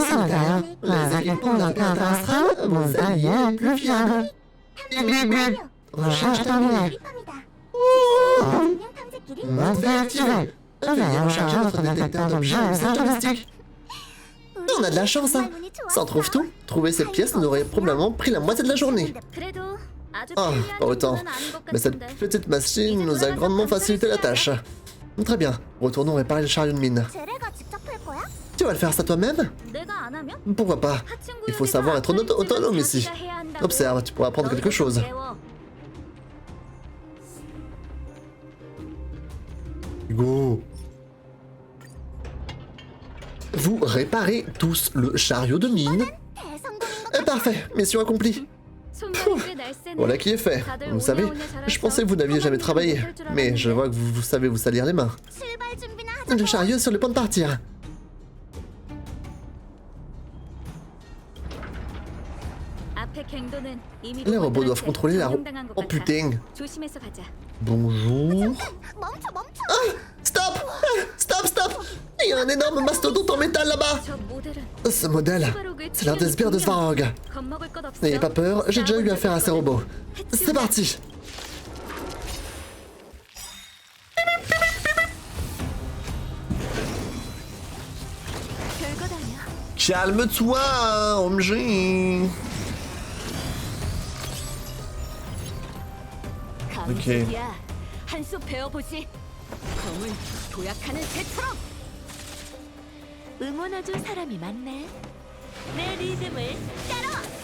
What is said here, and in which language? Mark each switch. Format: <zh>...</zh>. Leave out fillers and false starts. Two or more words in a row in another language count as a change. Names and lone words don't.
<fr>Ça va, les équipements de la Période astrale, vos alliés plus fiables. Recherche terminée.</fr> <ko>증명 탐색기를</ko> <fr>Mode V activé. Veuillez recharger votre détecteur d'objets à usage domestique. On a de la chance, hein. Sans Trouve-Tout, trouver cette pièce nous aurait probablement pris la moitié de la journée.</fr> <ko>그래도 아주</ko> <fr>Ah,</fr> <ko>필요한</ko> <fr>pas autant.</fr> <ko>정도는 아닌 것</ko> <fr>Mais cette</fr> <ko>같은데.</ko> <fr>petite machine nous a grandement facilité la tâche. Très bien, retournons réparer le chariot de mine.</fr> <ko>제레가 직접 할 거야?</ko> <fr>Tu vas le faire ça toi-même?</fr> <ko>내가 안 하면?</ko> <fr>Pourquoi pas? Il faut savoir être autonome ici. Observe, tu pourras apprendre quelque chose. Go! Vous réparez tous le chariot de mine.</fr> <ko>대성공인 것</ko> <fr>Parfait, mission accomplie. Voilà qui est fait. Vous savez, je pensais que vous n'aviez jamais travaillé. Mais je vois que vous savez vous salir les mains.</fr> <ko>출발 준비나 하자.</ko> <fr>Le chariot est sur le point de partir. Les robots doivent contrôler la route. Oh putain. Bonjour.</fr> <ko>멈춰 멈춰.</ko> <fr>Stop! Stop, stop! Il y a un énorme mastodonte en métal là-bas! Ce modèle, c'est l'un des sbires de Svarog. N'ayez pas peur, j'ai déjà eu affaire à ces robots. C'est parti! Calme-toi, OMG!</fr> <ko>오케이. 한수 배워보지. 검은 도약하는 새처럼. 응원해줄 사람이 많네. 내 리듬을 따라.</ko>